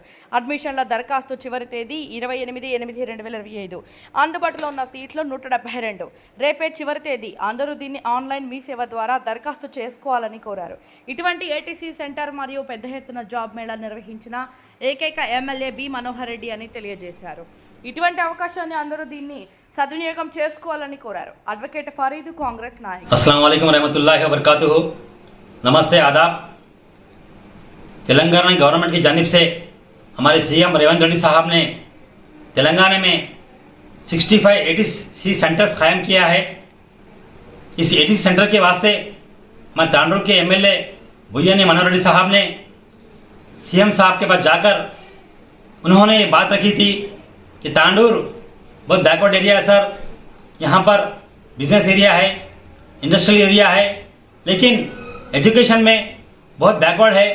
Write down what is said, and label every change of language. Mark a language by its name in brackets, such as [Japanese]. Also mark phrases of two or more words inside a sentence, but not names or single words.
[Telugu] అడ్మిషన్ల దరఖాస్తు చివరి తేదీ 28/8/2025 అందుబాటులో ఉన్న సీట్లు 172 రేపే చివరి తేదీ అందరూ దీన్ని ఆన్లైన్ మీ సేవ ద్వారా దరఖాస్తు చేసుకోవాలని కోరారు। ఇటువంటి [English] ATC center [Telugu] మరియు పెద్ద ఎత్తున జాబ్ మేళా నిర్వహించిన ఏకైక ఎమ్మెల్యే బి మనోహర్ రెడ్డి అని తెలియజేశారు। ఇటువంటి అవకాశాన్ని అందరూ దీన్ని సద్వినియోగం చేసుకోవాలని కోరారు। అడ్వకేట్ ఫరీద్ కాంగ్రెస్ నాయకులు। [Arabic] السلام عليكم ورحمة الله وبركاته. [Urdu] نمستے آداب. تلنگانہ گورنمنٹ کی جانب سے ہمارے سی ایم ریونت ریڈی صاحب نے تلنگانہ میں 65 [English] ATC centers [Urdu] قائم کیا ہے. اس [English] ATC center [Urdu] کے واسطے میں تانڈور کے ایم ایل اے بھویانی منوہر ریڈی صاحب نے سی ایم صاحب کے پاس جا کر انہوں نے یہ بات رکھی تھی کہ تانڈور بہت [English] backward area [Urdu] ہے سر، یہاں پر [English] business area [Urdu] ہے, [English] industrial area [Urdu] ہے، لیکن ایجوکیشن میں بہت بیک ورڈ ہے.